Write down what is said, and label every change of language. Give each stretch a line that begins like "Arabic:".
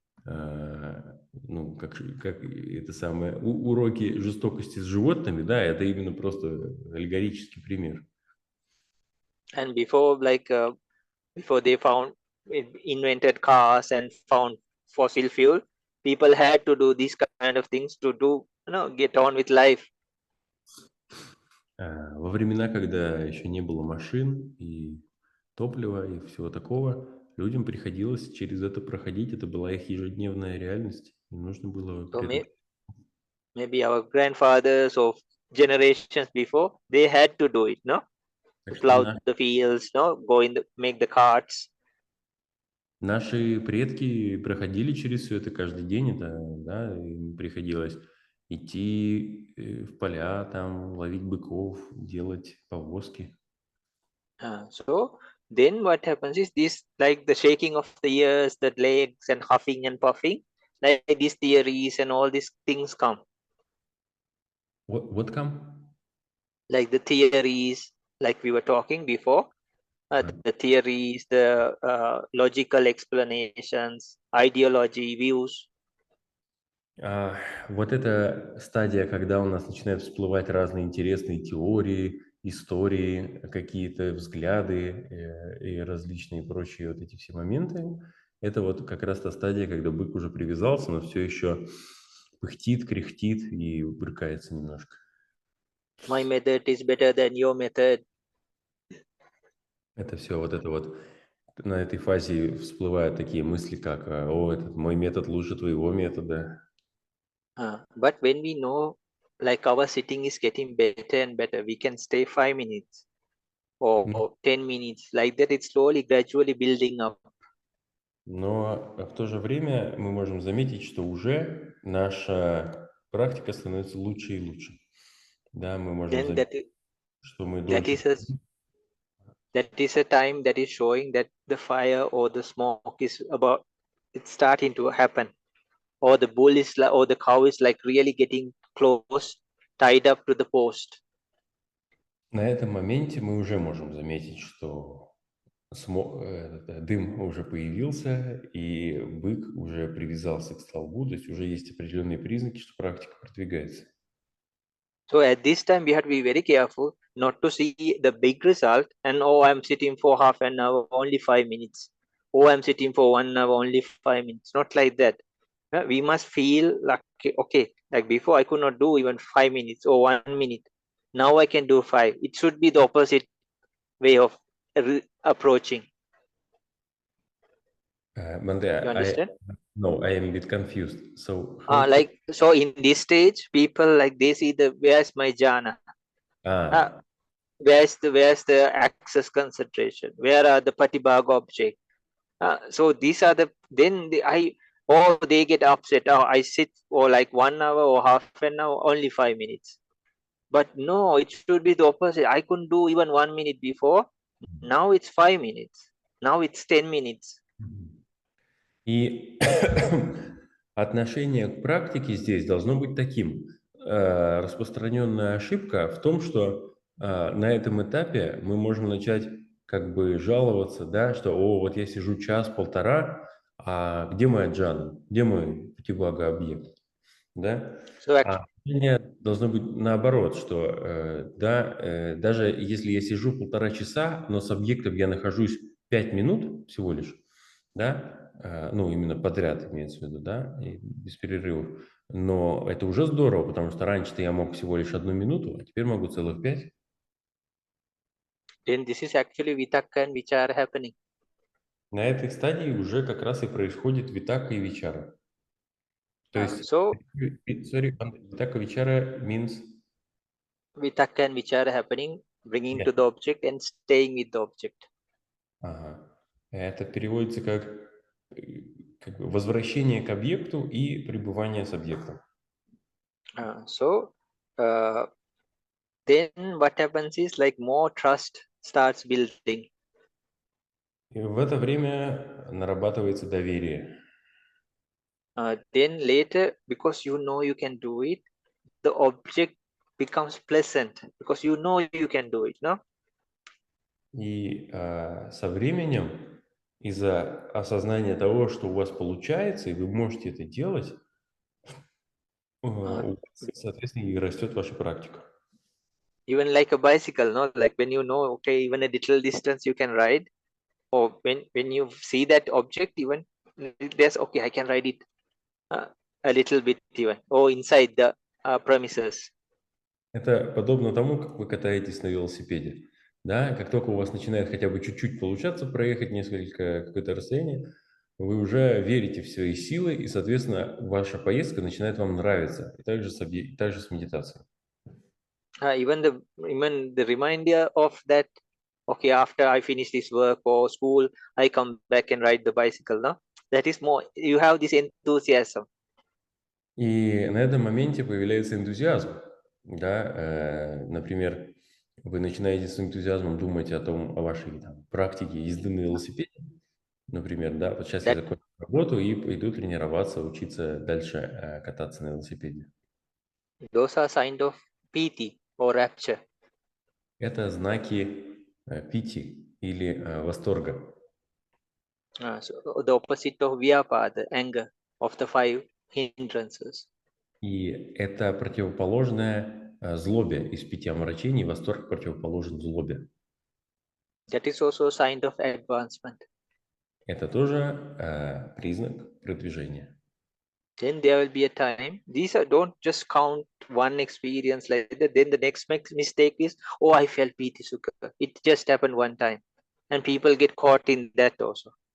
Russian: ну, как это самое, уроки жестокости с животными, да, это именно просто аллегорический пример.
English: And before, like before they invented cars and found fossil fuel, people had to do these kind of things to do, get on with life.
Russian: Во времена, когда еще не было машин и топлива и всего такого, людям приходилось через это проходить, это была их ежедневная реальность, им нужно было
English: So
Russian: к этому.
English: maybe our grandfathers or generations before, they had to do it, no?
Russian: Так
English: To
Russian: что
English: plow the fields, no? Make the carts.
Russian: наши предки проходили через все это каждый день, это, да, им приходилось идти в поля, там, ловить быков, делать повозки.
English: So then what happens is this, like the shaking of the ears, the legs and huffing and puffing, like these theories and all these things come. What come? Like the theories, like we were talking before, the theories, the logical explanations, ideology, views.
Russian: Вот эта стадия, когда у нас начинают всплывать разные интересные теории, истории, какие-то взгляды и различные прочие вот эти все моменты, это вот как раз та стадия, когда бык уже привязался, но все еще пыхтит, кряхтит и брыкается немножко.
English: My method is better than your method.
Russian: Это все вот это вот. На этой фазе всплывают такие мысли, как «О, этот мой метод лучше твоего метода».
English: But when we know, like our sitting is getting better and better, we can stay 5 minutes or 10 minutes, like that. It's slowly, gradually building up.
Russian: Но в то же время мы можем заметить, что уже наша практика становится лучше и лучше. Да, мы можем
English: Then
Russian: заметить, что мы
English: that
Russian: дольше...
English: is a time that is showing that the fire or the smoke is it's starting to happen, or the bull is or the cow is like really getting close, tied up to the post.
Russian: На этом моменте мы уже можем заметить, что дым уже появился, и бык уже привязался к столбу, то есть уже есть определенные признаки, что практика продвигается.
English: So at this time, we have to be very careful not to see the big result and, oh, I'm sitting for half an hour, only 5 minutes. Oh, I'm sitting for 1 hour, only 5 minutes. Not like that. We must feel like, okay, like before I could not do even 5 minutes or 1 minute. Now I can do 5. It should be the opposite way of approaching. Bhante, You understand? No, I am a bit confused. So, so in this stage, people like they see where's my jhana? Where's the access concentration? Where are the patibhaga object? So these are they get upset. Oh, I sit for like 1 hour or half an hour, only 5 minutes. But no, it should be the opposite. I couldn't do even 1 minute before. Now it's 5 minutes. Now it's 10 minutes.
Russian: И отношение к практике здесь должно быть таким. Распространенная ошибка в том, что на этом этапе мы можем начать как бы жаловаться, да, что «О, вот я сижу час-полтора, а где моя джана? Где мой патибхага объект?» Да? Должно быть наоборот, что даже если я сижу 1,5 часа, но с объектом я нахожусь 5 минут всего лишь, да, ну, именно подряд имеется в виду, да, и без перерывов. Но это уже здорово, потому что раньше-то я мог всего лишь 1 минуту, а теперь могу целых 5.
English: Then this is actually vitaka and vichara happening.
Russian: На этой стадии уже как раз и происходит витака и вичара. То есть, витака вичара
English: means... Vitaka and vichara happening, bringing to the object and staying with the object.
Russian: Это переводится как бы возвращение к объекту и пребывание с объектом.
English: Then what happens is like more trust starts building.
Russian: И в это время нарабатывается доверие.
English: Then later, because you know you can do it, the object becomes pleasant because you know you can do it, no?
Russian: И со временем из-за осознания того, что у вас получается, и вы можете это делать, у вас, соответственно, и растет ваша практика.
English: Even like a bicycle, no? Like when you know, okay, even a little distance you can ride, or when you see that object, even there's okay, I can ride it a little bit even, or inside the premises.
Russian: Это подобно тому, как вы катаетесь на велосипеде. Да? Как только у вас начинает хотя бы чуть-чуть получаться проехать какое-то расстояние, вы уже верите в свои силы, и, соответственно, ваша поездка начинает вам нравиться. И также с медитацией.
English: Even the reminder of that, okay, after I finish this work or school, I come back and ride the bicycle, no? That is more, you have this enthusiasm.
Russian: И на этом моменте появляется энтузиазм. Да? Например, вы начинаете с энтузиазмом думать о вашей практике езды на велосипеде. Например, да, вот сейчас я закончу работу и пойду тренироваться, учиться дальше кататься на велосипеде.
English: Those are signs of piti or rapture.
Russian: Это знаки пити или восторга.
English: So the opposite of vyapada, anger, of the 5 hindrances.
Russian: И это противоположное злобе из 5 омрачений. Восторг противоположен злобе.
English: That is also a sign of advancement.
Russian: Это тоже признак продвижения.
English: Then there will be a time, don't just count one experience like that. Then the next mistake is, oh, I felt piti sukha. It just happened one time. And people get caught in that also.